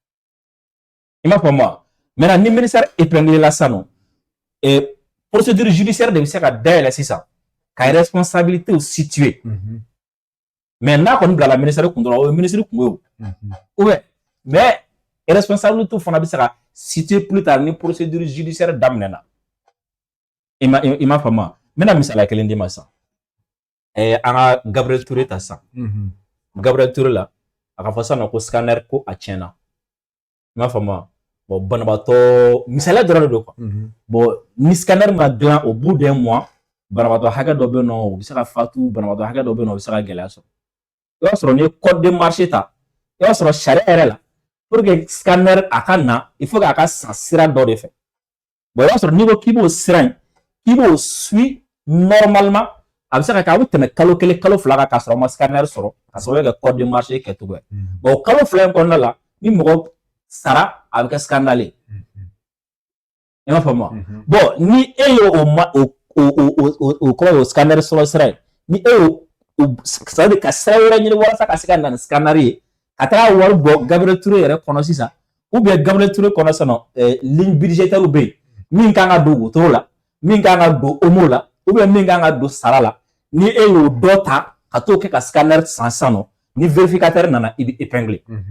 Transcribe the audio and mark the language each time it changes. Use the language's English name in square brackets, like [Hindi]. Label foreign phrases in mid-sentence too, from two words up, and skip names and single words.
[Bambara] i m'a faamu maintenant ni [French] ministère épinglé [Bambara] la sisan nɔ [French] procédure judiciaire [Bambara] de bɛ se ka dayɛlɛ sisan ka [French] responsabilité situer [Bambara] mais n'a kɔni bila la ministère kun dɔrɔn o ye ministre kun ye o [French] ou bien mais responsabilité [Bambara] fana bɛ se ka [French] situer plus tard [Bambara] ni [French] procédure judiciaire [Bambara] daminɛna i m'a faamu n bɛna misaliya kelen d'i ma sisan an ka Gabriel Touré ta sisan Gabriel Touré la a ka fɔ sisan nɔ ko scanner ko a tiɲɛna i m'a faamu bon banabaatɔ misaliya dɔrɔn de don [French] quoi bon [Bambara] ni scanner ma dilan [French] au bout d'un mois [Bambara] banabaatɔ hakɛ dɔ bɛ yen nɔ o bɛ se ka fatu banabaatɔ hakɛ dɔ bɛ yen nɔ o bɛ se ka gɛlɛya sɔrɔ i b'a sɔrɔ n'i ye [French] code de marché [Bambara] ta i b'a sɔrɔ sariya yɛrɛ la [French] pour que scanner [Bambara] a ka na [French] il faut [Bambara] k'a ka san sira dɔ de fɛ bon i b'a sɔrɔ n'i ko k'i b'o sira in k'i b'o [French] suit normalement [Bambara] a bɛ se ka kɛ a bɛ tɛmɛ kalo kelen kalo fila kan k'a sɔrɔ a ma scanner sɔrɔ ka sababu kɛ [French] code de marché [Bambara] kɛcogo ye bon kalo fila in kɔnɔna la ni mɔgɔ sara a bɛ kɛ scandale ye i m'a faamu bon ni e ye o kɔrɔ o scanner sɔrɔ sira ye ni e y'o [French] c'est à dire [Bambara] ka sira wɛrɛ ɲini walasa ka se ka na ni scanner ye ka taga wari bɔ Gabriel Touré yɛrɛ kɔnɔ sisan ou bien Gabriel Touré kɔnɔ sisan nɔ [French] ligne budgétaire [Bambara] bɛ yen min kan ka don wotoro la min kan ka don omo la ou bien min kan ka don sara la ni e y'o dɔ ta ka t'o kɛ ka scanner san sisan nɔ ni vérificateur nana i bɛ épingler